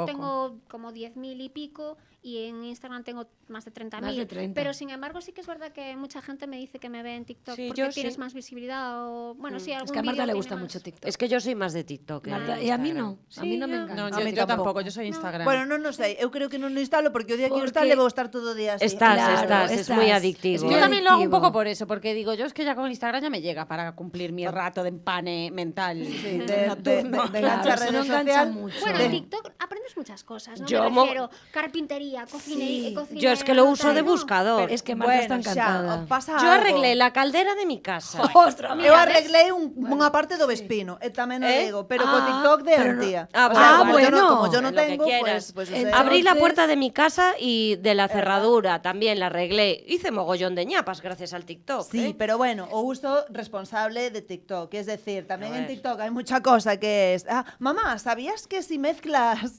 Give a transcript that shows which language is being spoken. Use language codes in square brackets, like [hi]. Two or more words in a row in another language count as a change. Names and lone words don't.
[es] tengo como 10.000 y pico y en Instagram tengo más de 30.000. Más de 30. Pero sin embargo sí que es verdad que mucha gente me dice que me ve en TikTok Sí, porque yo tienes sí. más visibilidad o bueno, sí, algún Es que a Marta vídeo le tiene gusta más. mucho TikTok. Es que yo soy más de TikTok. Marta, de y a mí Instagram. no, a mí no me No, encanta. A mí yo tampoco, tampoco. yo soy Instagram. [gl] Bueno, non sei, eu creo que non o instalo porque o día que o [es] Porque- [gl] instale vou estar todo o día así. [es] Estás, es muy adictivo. muy Yo también lo hago un adictivo. poco por eso, porque digo, yo es que ya con Instagram ya me llega para cumplir mi rato de empane mental. Sí, de nocturno. enganchar Claro, eso redes no engancha sociales. mucho. Bueno, de- en TikTok aprendes muchas cosas, ¿no? Yo Me mo- refiero, carpintería, cocinería, Sí. cocinera, Yo es que lo uso de tal, ¿no? buscador. Es que Marta está [gl] Bueno, xa, [es] encantada. [gl] pasa [es] Yo [gl] algo. [es] arreglé la caldera de mi casa. ¡Ostras! [gl] Eu arreglei unha parte do vespino, e tamén o digo, pero co TikTok de [es] pero no- [gl] Antía. Ah, [es] O sea, bueno. como yo no Lo que tengo, quieras. pues Entonces- Abrí la puerta de mi casa y de la cerradura también la arreglé. Hice mogollón de ñapas gracias al TikTok. Sí, ¿eh? [gl] pero bueno, o uso responsable de TikTok. [es] Es decir, también A en ver. TikTok hay mucha cosa que es... Ah, mamá, ¿sabías que si mezclas